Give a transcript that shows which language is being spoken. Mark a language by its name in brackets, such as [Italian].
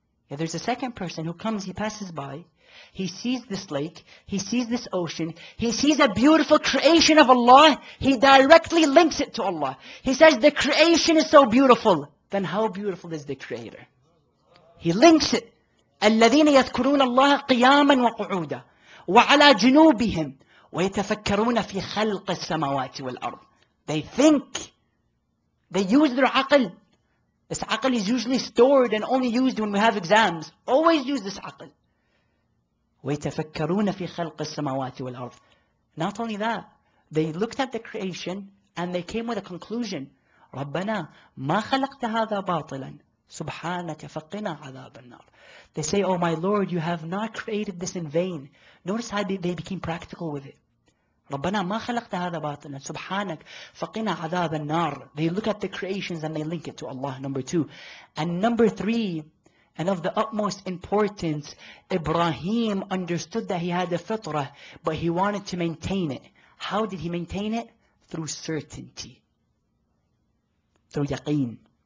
[English] Yeah, there's a second person who comes, he passes by, he sees this lake, he sees this ocean, he sees a beautiful creation of Allah, he directly links it to Allah. He says, the creation is so beautiful. Then how beautiful is the Creator? He links it. [Arabic] الذين يذكرون الله قياما وقعودا وعلى جنوبهم ويتفكرون في خلق السماوات والأرض. [English] They think. They use their aql. This aql is usually stored and only used when we have exams. Always use this aql. [Arabic] ويتفكرون في خلق السماوات والأرض. [English] Not only that, they looked at the creation and they came with a conclusion. [Arabic] ربنا ما خلقت هذا باطلا سبحانك فقنا عذاب النار. [English] They say, oh my Lord, you have not created this in vain. Notice how they became practical with it. [Arabic] ربنا ما خلقت هذا باطلا سبحانك فقنا عذاب النار. [English] They look at the creations and they link it to Allah, number two. And number three, and of the utmost importance, Ibrahim understood that he had a fitrah, but he wanted to maintain it. How did he maintain it? Through certainty. Through yaqeen.